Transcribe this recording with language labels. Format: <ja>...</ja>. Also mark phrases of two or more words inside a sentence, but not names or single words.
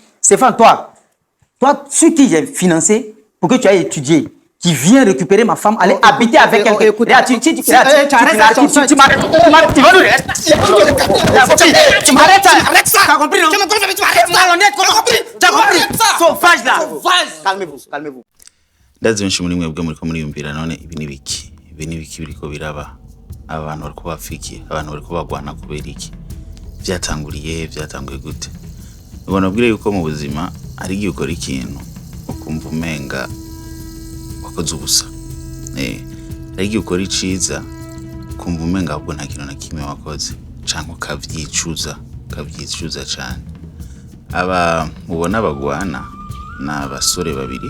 <fr>Stéphane, toi, sur qui j'ai financé pour que tu ailles étudier, qui vient récupérer ma femme, aller habiter avec quelqu'un. Tu m'arrêtes ça. T'as compris, non? T'as compris? Sauvage là. Calmez-vous.</fr> <rn>Ndazi benshi muri mwebwe muri ko muriyumvira none ibi nibiki biriko biraba abantu bariko bafiki abantu bariko bagwana kubera iki byatanguye gute ubona bwire yuko mu buzima ari giye ukora ikintu ukumva umenga wakoze ubusa ari giye ukora iciza ukumva umenga ahubwo nta kintu na kimwe wakoze canke ukavyicuza cyane aba mubona bagwana n'abasore babiri.</rn>